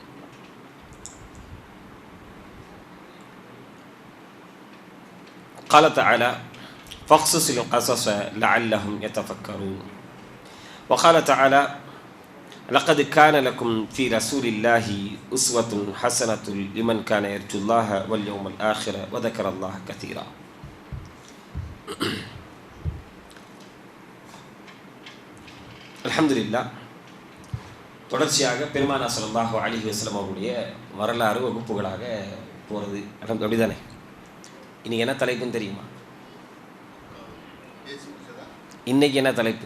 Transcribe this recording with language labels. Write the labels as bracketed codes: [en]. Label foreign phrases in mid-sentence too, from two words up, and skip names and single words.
[ar] قال تعالى: فاقصص القصص لعلهم يتفكرون. وقال تعالى: لقد كان لكم في رسول الله أسوة حسنة لمن كان يرجو الله واليوم الآخر وذكر الله كثيرا. [ta] அல்ஹம்துலில்லாஹ். தொடர்ச்சியாக பெருமானா [ar] صلى الله عليه وسلم [ta] அவருடைய வரலாறு வகுப்புகளாக போகிறது. அப்படிதானே? இன்னைக்கு என்ன தலைப்புன்னு தெரியுமா? இன்னைக்கு என்ன தலைப்பு?